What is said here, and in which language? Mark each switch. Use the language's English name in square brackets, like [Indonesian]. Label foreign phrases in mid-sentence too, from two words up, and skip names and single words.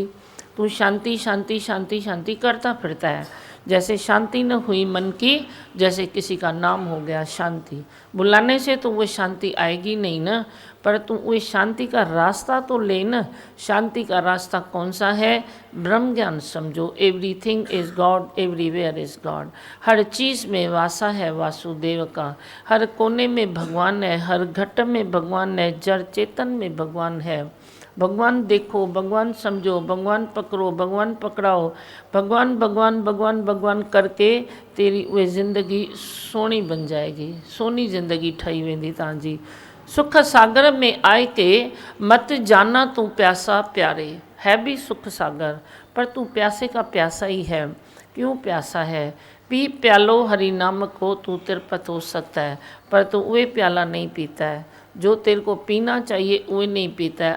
[Hindi] तू शांति शांति शांति शांति करता फिरता है। जैसे शांति न हुई मन की, जैसे किसी का नाम हो गया शांति, बुलाने से तो वो शांति आएगी नहीं ना। पर पर तू वो शांति का रास्ता तो ले न। शांति का रास्ता कौन सा है? ब्रह्म ज्ञान समझो। [English] Everything is God, everywhere is God. [Hindi] हर चीज़ में वासा है वासुदेव का, हर कोने में भगवान है, हर घट में भगवान है, जड़ चेतन में भगवान है। भगवान देखो, भगवान समझो, भगवान पकड़ो, भगवान पकड़ाओ, भगवान भगवान भगवान भगवान करके तेरी वे ज़िंदगी सोनी बन जाएगी। [Sindhi] सोनी ज़िंदगी ठही वेंदी तव्हांजी। [Hindi] सुख सागर में आए के मत जाना तू प्यासा प्यारे। है भी सुख सागर, पर तू प्यासे का प्यासा ही है। क्यों प्यासा है? पी प्यालो हरि नाम को तू तिरपत हो सकता है, पर तू वे प्याला नहीं पीता है जो तेरे को पीना चाहिए, वो नहीं पीता है।